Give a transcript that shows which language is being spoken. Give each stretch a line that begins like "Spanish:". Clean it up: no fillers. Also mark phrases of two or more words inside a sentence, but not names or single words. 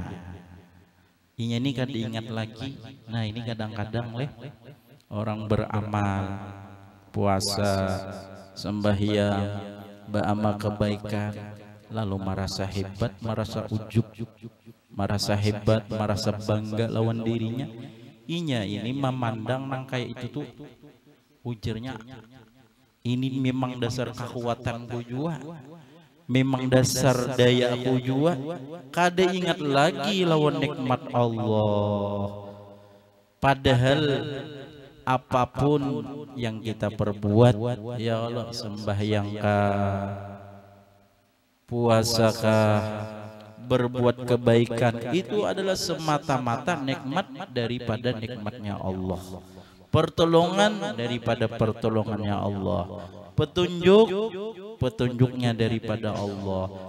Banjar: Inya ini kan diingat lagi. Nah ini kadang-kadang orang beramal, puasa, sembahyang, beramal kebaikan, lalu merasa hebat, merasa ujub, merasa hebat, merasa bangga lawan dirinya. Inya ini memandang nang kayak itu tuh ujarnya, ini memang dasar kekuatanku jua, memang dasar daya aku jua. Kada ingat lagi lawan nikmat Allah.
Indonesian: Padahal apapun yang kita perbuat,
Arabic: ya Allah,
Indonesian: sembahyangkah, puasakah, berbuat kebaikan, itu adalah semata-mata nikmat daripada nikmatnya Allah, pertolongan daripada pertolongannya Allah, petunjuknya daripada Allah.